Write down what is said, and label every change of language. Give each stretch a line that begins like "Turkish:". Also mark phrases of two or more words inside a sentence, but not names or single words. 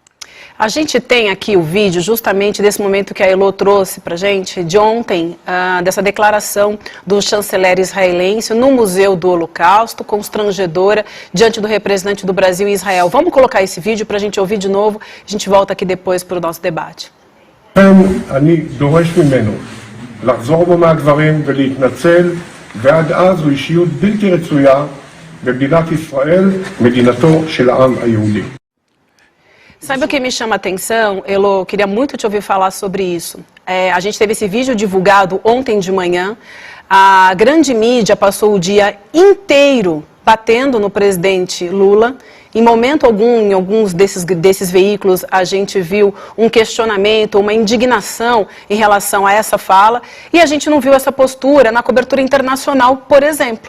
Portuguese: A gente tem aqui o vídeo justamente desse momento que a Elô trouxe para a gente, de ontem, dessa declaração do chanceler israelense no Museu do Holocausto, constrangedora, diante do representante do Brasil em Israel. Vamos colocar esse vídeo para a gente ouvir de novo, a gente volta aqui depois para o nosso debate.
Hebrew: אני דורש ממנו לחזור בו מהדברים ולהתנצל, ועד אז הוא אישיות בלתי רצויה במדינת ישראל, מדינתו של העם היהודי.
Portuguese: Sabe o que me chama a atenção, Elô? Queria muito te ouvir falar sobre isso. A gente teve esse vídeo divulgado ontem de manhã. A grande mídia passou o dia inteiro batendo no presidente Lula. Em momento algum, em alguns desses veículos, a gente viu um questionamento, uma indignação em relação a essa fala, e a gente não viu essa postura na cobertura internacional, por exemplo.